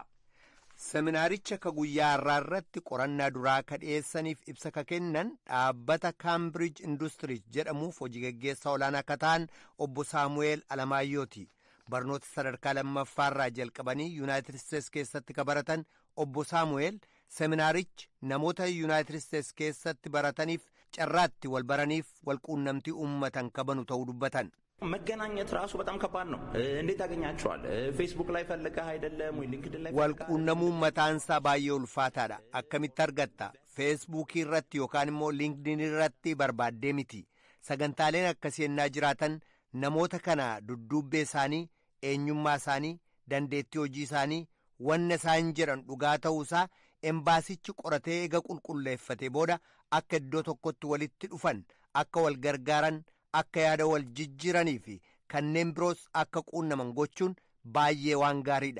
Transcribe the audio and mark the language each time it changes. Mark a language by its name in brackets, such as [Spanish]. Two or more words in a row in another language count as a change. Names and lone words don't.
[Oromo] Seminaaricha ka guyyaa har'aa irratti qorannaa duraa ka dhiyeessaniif ibsa ka kennan dhaabbata Cambridge Industries jedhamuuf hojii gaggeessaa olaanaa ka ta'an obbo Saamu'eel Alamaayyooti. Barnoota sadarkaa lammaffaarraa jalqabanii Yuunaayitid Isteets keessatti ka baratan obbo Saamu'eel seminaarichi namoota Yuunaayitid Isteets keessatti barataniif carraatti wal baraniif wal quunnamtii uummatan kabanu ta'uu dubbatan. [Amharic] መገናኘት ራሱ በጣም ከባድ ነው። እንዴት ያገኛቸዋል? ፌስቡክ ላይ ፈልገህ አይደለም ወይ ሊንክድን ላይ [Oromo] wal quunnamuun mataansaa baay'ee ulfaataadha. Akkamitti argatta? Feesbuukii irratti yookaan immoo linkdin irratti barbaaddee miti. Sagantaaleen akkasii ennaa jiraatan namoota kana dudduubbee isaanii, eenyummaa isaanii, dandeettii hojii isaanii, wanna isaan jedhan dhugaa ta'uusaa embaasichi qoratee eega qulqulleeffate booda akka iddoo tokkotti walitti dhufan, akka wal gargaaran, akka yaada wal jijjiiranii fi kanneen biroos akka quunnaman gochuun baay'ee waan gaariidha.